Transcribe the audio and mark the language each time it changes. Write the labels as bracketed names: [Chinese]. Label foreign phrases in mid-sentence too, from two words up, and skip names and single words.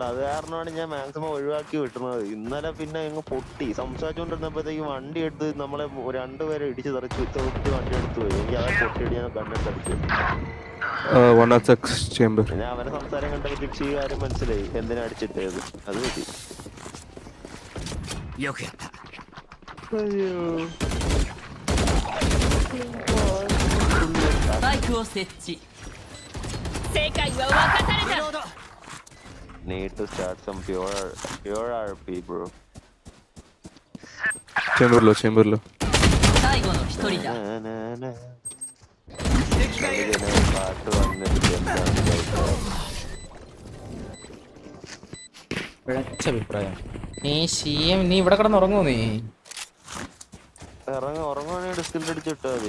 [Malayalam] അത് കാരണമാണ് ഞാൻ മാക്സിമം ഒഴിവാക്കി വിട്ടുന്നത്. ഇന്നലെ പിന്നെ അങ്ങ് പൊട്ടി സംസാരിച്ചുകൊണ്ടിരുന്നപ്പോഴത്തേക്ക് വണ്ടി എടുത്ത് നമ്മളെ രണ്ടുപേരെ ഇടിച്ച് തെറിച്ച് വണ്ടി എടുത്തു പോയി. എനിക്ക് അതെ പൊട്ടിയിട്ട് ഞാൻ കണ്ണെടുത്തടിച്ചു. പിന്നെ അവരെ സംസാരം കണ്ടപ്പോഴത്തേക്ക് ഈ കാര്യം മനസ്സിലായി എന്തിനാ അടിച്ചിട്ടത്. അത് പറ്റി. അയ്യോ [Japanese] スパイクを設置世界は分かされた [English] Need to start some pure RP bro. [Malayalam] ചേമ്പറിലോ [Japanese] 最後の一人だ [Malayalam] പാട്ട് വന്നിട്ട് പിഴച്ച അഭിപ്രായം. നീ ഇവിടെ കിടന്ന് ഉറങ്ങൂ. നീ ഉറങ്ങുവാണെങ്കിൽ ഡിസ്കിൽ അടിച്ചിട്ടാ മതി.